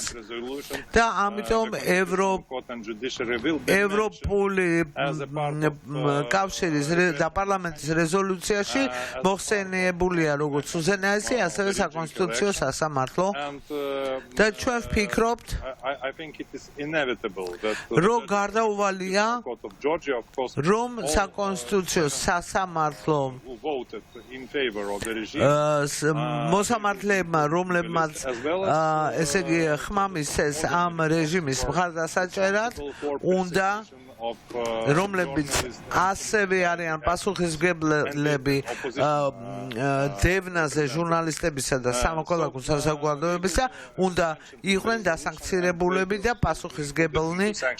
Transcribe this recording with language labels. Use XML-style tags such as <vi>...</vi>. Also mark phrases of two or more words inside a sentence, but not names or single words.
<ka>და ამიტომ ევროპული კავშირის და პარლამენტის რეზოლუციაში მოხსენიებულია როგორც უზენაესი, ასევე საკონსტიტუციო სასამართლო. და ჩვენ ვფიქრობთ, რომ გარდაუვალია, რომ საკონსტიტუციო სასამართლო</ka> <en>voted in favor of the regime.</en> <ka>მოსამართლეებმა, რომლებმაც ესე იგი ხმამისცეს ამ რეჟიმის მხარდასაჭერად, უნდა რომლებიც ასევე არიან პასუხისმგებლები დევნაზე ჟურნალისტებისა და სამოქალაქო საზოგადოებისა, უნდა იყვნენ დასანქცირებულები და პასუხისმგებლნი</ka>